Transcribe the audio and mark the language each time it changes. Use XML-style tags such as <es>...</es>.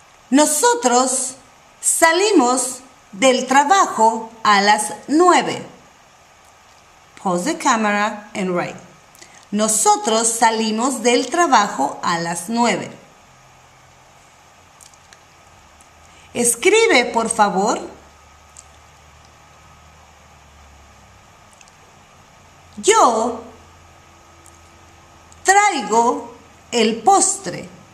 <es>Nosotros salimos del trabajo a las 9.</es> <en>Pause the camera and write.</en> <es>Nosotros salimos del trabajo a las 9. Escribe, por favor. Yo traigo el postre.</es>